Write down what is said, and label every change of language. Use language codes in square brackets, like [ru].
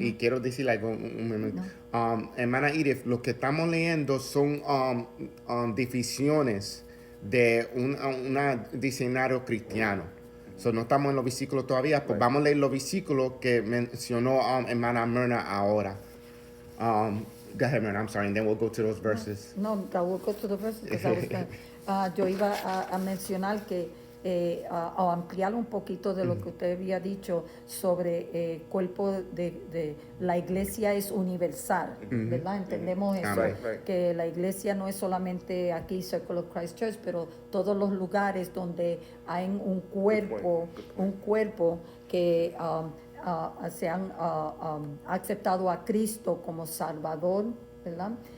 [es] Y quiero decir algo, hermana Edith, lo que estamos leyendo son divisiones de un diccionario cristiano. No estamos en los versículos todavía, pues vamos a leer los versículos que mencionó hermana Myrna ahora. [en] Go ahead, Myrna, I'm sorry, and then we'll go to those verses. No, we'll go to the verses because I was gonna, [es] yo iba a mencionar que o ampliar un poquito de lo que usted había dicho sobre cuerpo de la iglesia es universal, ¿verdad? Entendemos eso, que la iglesia no es solamente aquí, Circle of Christ Church, pero todos los lugares donde hay un cuerpo que se han aceptado a Cristo como Salvador, ¿verdad?